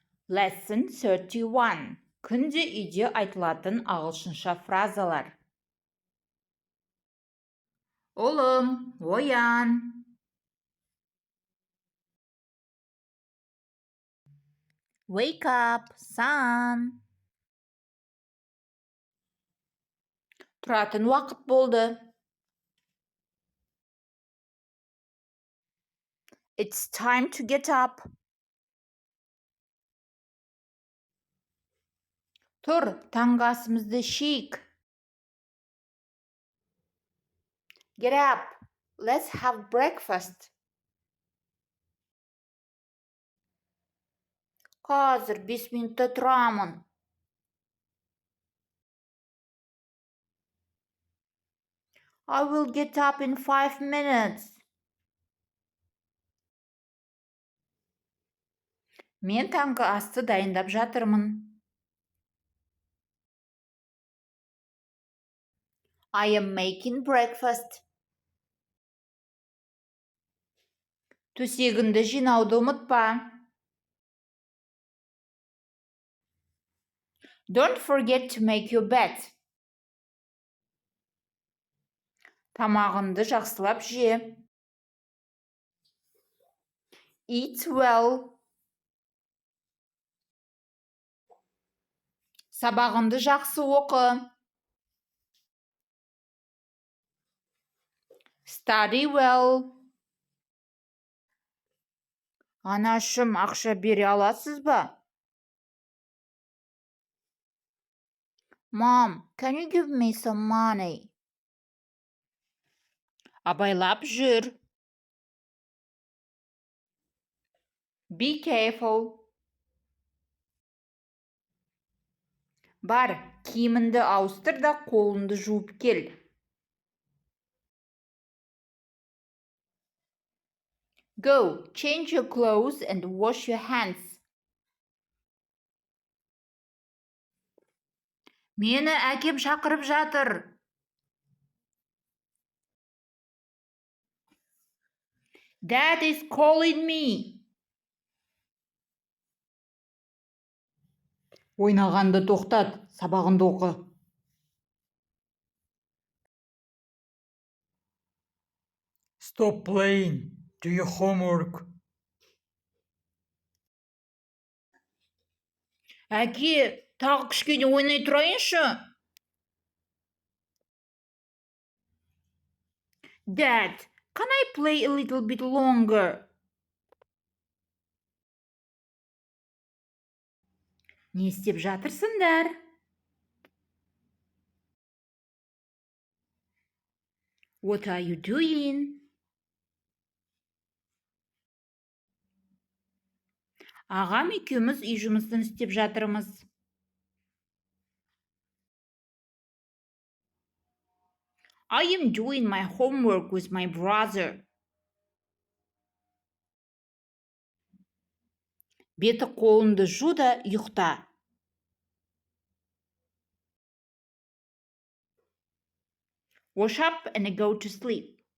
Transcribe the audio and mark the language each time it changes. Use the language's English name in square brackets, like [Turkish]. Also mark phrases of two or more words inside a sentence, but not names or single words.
[English] Lesson 31. [Kazakh] Күнде үйде айтылатын ағылшынша фразалар. Ұлым, оян. [English] Wake up, son. [Kazakh] Тұратын уақыт болды. [English] It's time to get up. [Kazakh] Тұр, таңғы асымызды ішейік. [English] Get up. Let's have breakfast. [Kazakh] Қазір 5 минутта тұрамын. [English] I will get up in 5 minutes. [Kazakh] Мен таңғы асты дайындап жатырмын. [English] I am making breakfast. [Kazakh] Төсегінді жинауды ұмытпа. [English] Don't forget to make your bed. [Kazakh] Тамағынды жақсылап же. [English] Eat well. [Kazakh] Сабағынды жақсы оқы. [English] Study well. [Kazakh] Анашым, ақша бере аласыз ба? [English] Mom, can you give me some money? [Kazakh] Абайлап жүр. [English] Be careful. [Kazakh] Бар, киімінді ауыстыр да қолынды жуып кел. [English] Go, change your clothes and wash your hands. [Kazakh] Мені әкем шақырып жатыр. [English] Dad is calling me. [Kazakh] Ойнағанды тоқтат, сабағынды оқы. [English] Stop playing. Do your homework. [Kazakh] Әке, тағы кішкене ойнай тұрайыншы. [English] Dad, can I play a little bit longer? [Kazakh] Не істеп жатырсыңдар? [English] What are you doing? [Kazakh] Ағам екеуміз үй жұмысын істеп жатырмыз. [English] I am doing my homework with my brother. [Kazakh] Беті қолынды жу да ұйықта. [English] Wash up and go to sleep.